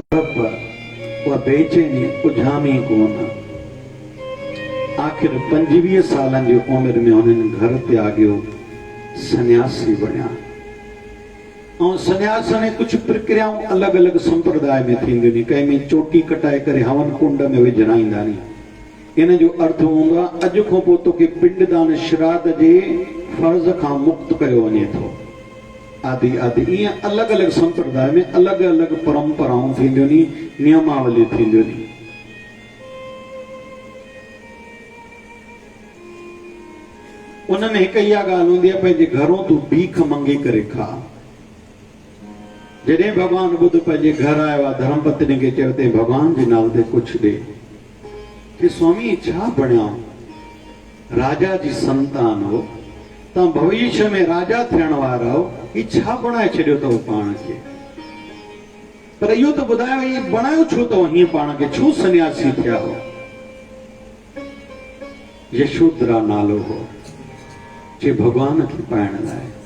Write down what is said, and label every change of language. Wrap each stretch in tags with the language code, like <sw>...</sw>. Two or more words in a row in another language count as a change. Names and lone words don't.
<sd>उहा बेचैनी उझामी कोन। आख़िर 25 सालनि जी उमिरि में हुननि घर त्यागियो, सन्यासी बणिया। ऐं सन्यास में कुझु प्रक्रियाऊं अलॻि अलॻि संप्रदाय में थींदियूं आहिनि। कंहिं में चोटी कटाए करे हवन कुंड में विझराईंदा आहिनि। इन जो अर्थ हूंदो आहे अॼु खां पोइ तोखे पिंडदान श्राद्ध जे फर्ज़ खां मुक्त कयो वञे थो। आदि आदि ईअं अलॻि अलॻि संप्रदाय में अलॻि अलॻि परंपराऊं थींदियूं आहिनि, नियमावली थींदियूं आहिनि। उनमें हिकु इहा ॻाल्हि हूंदी आहे, पंहिंजे घरों तूं भीख मंगी करे खा। जॾहिं भॻवान बुद्ध पंहिंजे घर आयो आहे, धर्मपत्नी खे चयो ते भॻवान जे नाले ते कुझु ॾे। कि स्वामी छा बणिया, राजा जी संतान हो, तव्हां भविष्य में राजा थियण वारा हो, ही छा बणाए छॾियो अथव पाण खे? पर इहो त ॿुधायो, ही बणायो छो अथव हीअं पाण खे? छो सन्यासी थिया हो? यशोधरा नालो हो, जे भॻवान खे पाइण लाइ।</sd>